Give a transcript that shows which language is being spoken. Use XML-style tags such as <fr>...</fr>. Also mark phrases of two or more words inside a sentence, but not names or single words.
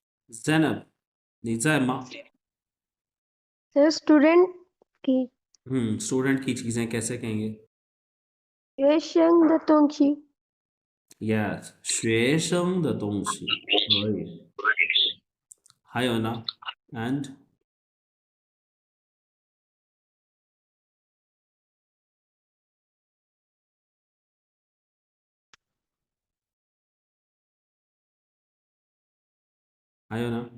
<zh>Zainab, 你在吗?</zh> <hi>सर स्टूडेंट की स्टूडेंट की चीजें कैसे कहेंगे?</hi> <zh>学生的东西 Yes, 学生的东西可以。还有呢 and 还有呢？</zh>